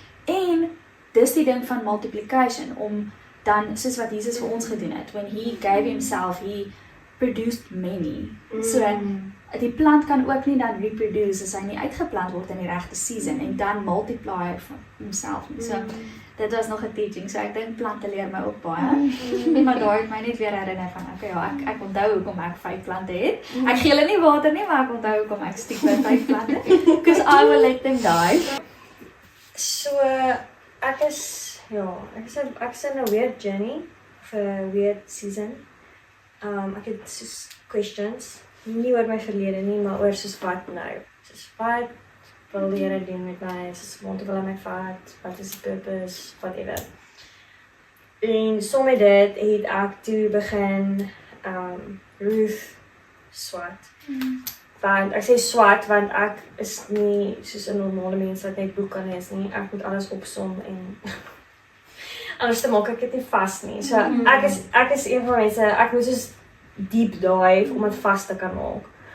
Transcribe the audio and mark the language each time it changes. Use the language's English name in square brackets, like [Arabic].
[Afrikaans] en dis die ding van multiplication, om dan, soos wat Jesus vir ons gedoen het, [English] when he gave himself, he produced many, [Afrikaans] so die plant kan ook nie dan reproduce, as hy nie uitgeplant word in die regte season, en dan multiply van homself nie, so, dit was nog 'n teaching, so ek dink plante leer my ook baie, maar daar het my net weer herinner van, okay, ja, ek onthou hoekom ek 5 plante het, ek gee hulle nie water nie, maar ek onthou hoekom ek stiek by 5 plante, [English] because I will let them die. [Afrikaans] So, ek is in 'n weird journey, of 'n weird season. Ek het soos questions, nie oor my verlede nie, maar oor soos wat nou, soos wat wil die Here doen met my, soos want wil hy my vat, wat is die purpose, whatever. En so met dit het ek toe begin Ruth swat. Want ek sê swat want ek is nie soos 'n normale mens wat net boek kan lees nie. Ek moet alles opsom en anders te maak ek dit nie vas nie. So ek is een van mense, ek moet soos deep dive om dit vas te kan maak.